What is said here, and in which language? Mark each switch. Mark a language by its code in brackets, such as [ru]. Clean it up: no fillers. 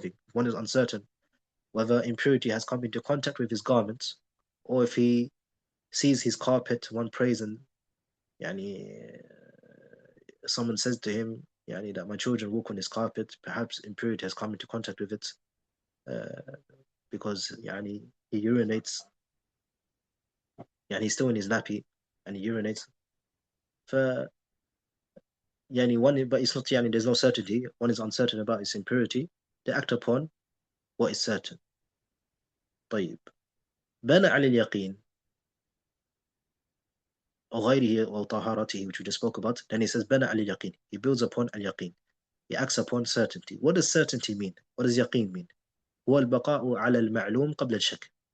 [en] If one is uncertain whether impurity has come into contact with his garments, or if he sees his carpet, one prays and someone says to him that my children walk on this carpet, perhaps impurity has come into contact with it because he urinates, he's still in his nappy and he urinates. For but it's not there's no certainty. One is uncertain about its impurity. They act upon what is certain. [ar] طيب بنى على اليقين أو غيره أو طهارته, [en] which we just spoke about. Then he says [ar] بنى على اليقين. [en] He builds upon al-yaqeen. He acts upon certainty. What does certainty mean? What does yaqeen mean? [ar] هو البقاء على المعلوم قبل الشك.